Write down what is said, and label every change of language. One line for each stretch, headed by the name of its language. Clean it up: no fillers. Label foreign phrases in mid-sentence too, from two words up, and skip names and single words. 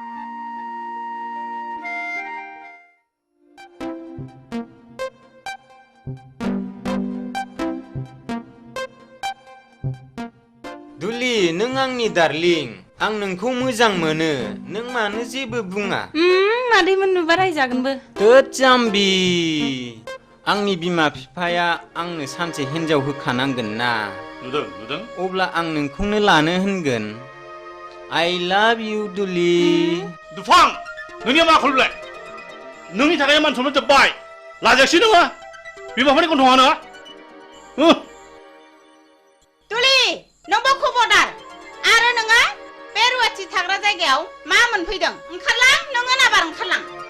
Bodo: दुलि नों आंनि डार्लिं आं नोंखौ मोजां मोनो नों मानो जेबो बुङा मादैमोन नुबा रायजागोनबो थोद जाम्बि आंनि बिमा बिफाया आंनो सानसे हिनजाव होखानांगोन ना नुदों अब्ला आं नोंखौनो लानो होनगोन
English: I love you
Bodo: दुलि दुफां नोंनिया मा खलबलाय नोंनि थाखाय मान सनमान जोब्बाय लाजायासै नोङो बिमाफोरनि गन्थङा नोङा दुलि नोंबो खबरदार आरो नोङो बे रुवाथि थाग्रा जायगायाव मा मोनफैदों ओंखारलां नोङो नाबार ओंखारलां